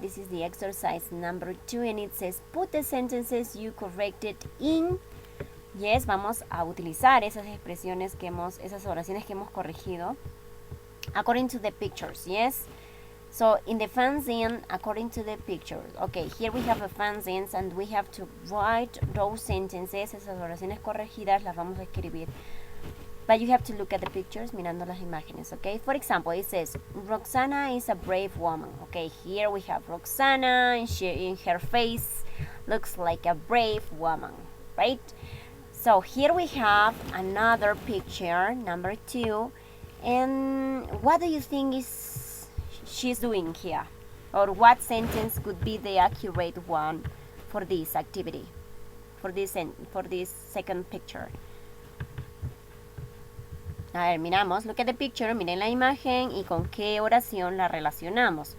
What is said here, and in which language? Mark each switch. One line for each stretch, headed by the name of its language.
English: This is the exercise number 2, and it says, put the sentences you corrected in.
Spanish: Yes, vamos a utilizar esas expresiones esas oraciones que hemos corregido
English: according to the pictures.
Spanish: Yes.
English: So in the fanzine, according to the pictures. Okay, here we have a fanzine and we have to write those sentences.
Spanish: Esas oraciones corregidas las vamos a escribir.
English: But you have to look at the pictures,
Spanish: mirando las imágenes,
English: okay? For example, it says, Roxana is a brave woman. Okay, here we have Roxana, and she, in her face, looks like a brave woman, right? So here we have another picture, number 2. And what do you think she's doing here? Or what sentence could be the accurate one for this activity? For this second picture.
Spanish: A ver, miramos,
English: look at the picture,
Spanish: miren la imagen y con qué oración la relacionamos.